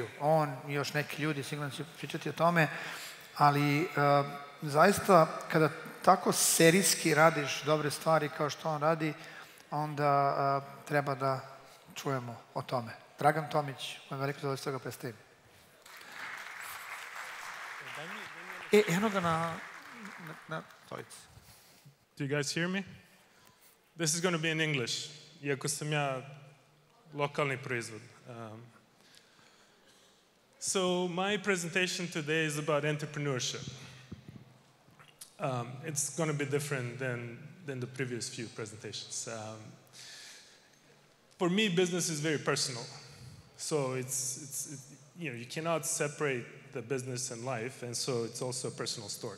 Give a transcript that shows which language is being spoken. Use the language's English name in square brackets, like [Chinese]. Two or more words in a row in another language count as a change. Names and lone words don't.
[Serbian] On i još neki ljudi, sigurno će pričati o tome, ali zaista kada tako serijski radiš dobre stvari kao što on radi, onda treba da čujemo o tome. Dragan Tomić, moje veliko zadovoljstvo ga predstavim. Eno ga na stolici. [English] Do you guys hear me? This is going to be in English, [Serbian] iako sam ja lokalni proizvod. [English] So my presentation today is about entrepreneurship. It's going to be different than the previous few presentations. For me, business is very personal. So you cannot separate the business and life, and so it's also a personal story.